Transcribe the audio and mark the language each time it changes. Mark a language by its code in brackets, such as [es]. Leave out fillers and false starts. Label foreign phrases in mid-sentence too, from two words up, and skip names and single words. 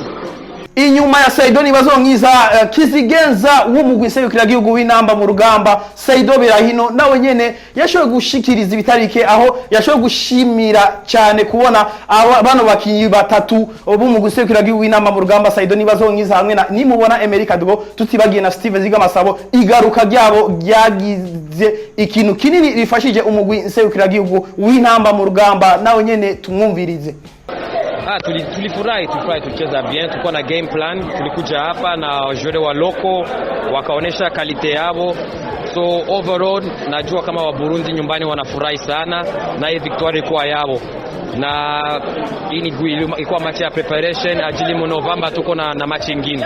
[rn] Inyuma ya Saido Nibazongiza Kizigenza w'umugwi serukiragihugu w'intamba mu rugamba Saido Berahino nawe nyene yashoboye gushikiriza ibitarike aho yashoboye gushimira cyane kubona bano bakinyi batatu b'umugwi serukiragihugu w'intamba mu rugamba Saido Nibazongiza hamwe na nimubona America Dugo tutibagiye na Steven Zigamasabo igaruka ryabo ryagize ikintu kinini rifashije umugwi serukiragihugu w'intamba mu rugamba nawe nyene tumwumvirize. [sw] Tulifurahi tulicheza bien, tulikuwa na [en] game plan, [sw] tulikuja hapa na jure wa loko wakaonesha kalite yao. [en] So overall [sw] najua kama wa Burundi nyumbani wanafurahi sana na hii victory kwa yao. Na hii ilikuwa match ya preparation ajili mu November tuko na match nyingine.